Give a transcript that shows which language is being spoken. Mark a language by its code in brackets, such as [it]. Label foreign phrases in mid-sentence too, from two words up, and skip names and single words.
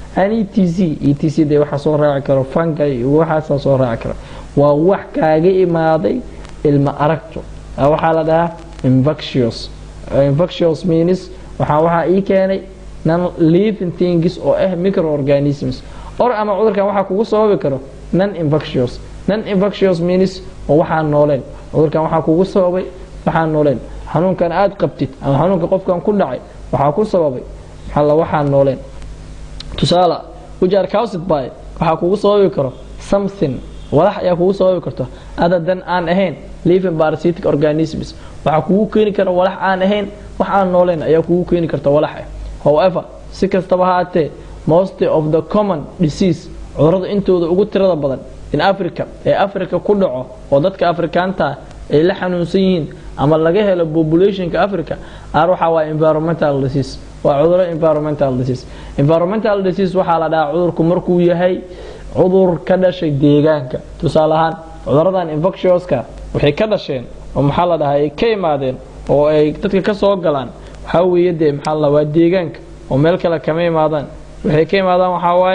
[so] etc de waxa soo raaci karo fungi waxa soo raaci karo waa wax kaaga imaaday ilma aragto waxa la dhahaa [en] infectious means [so] waxa ii keenay [en] non living things [so] oo [en] microorganisms or [so] ama cudurkan waxa kugu sababi karo [en] non infectious means [so] oo waxa nooleen cudurkan waxa kugu sababay waxa nooleen xanuunkan aad qabtid ama xanuunka qofkan ku dhacay waxa ku sababay waxa nooleen tusaale [en] which are caused by [so] waxa kugu sababi karo something walax ayaa kugu sababi karto [en] other than [so] aan ahayn [en] living parasitic organisms [so] waxa kugu keeni kara walax aan ahayn wax aan nooleen ayaa kugu keeni karta walax however si kastaba haatee [en] most of the common disease [so] cudurada intooda ugu tirada badan [en] in Africa [so] ee Africa ku dhaco oo dadka Afrikaanta ay la xanuunsan yihiin ama laga helo populationka Africa waxa waa [en] environmental disease [so] waa cudur [en] environmental disease [so] waxa la dhahaa cudurku markuu yahay cudur ka dhashay deegaanka tusaale ahaan cuduradan infectiouska waxay ka dhasheen oo maxaa la dhahaa ay ka imaadeen oo ay dadka ka soo galaan waxa weeye maxaa la waa deegaanka oo meel kale kama imaadaan waxay ka imaadaan waxa waaye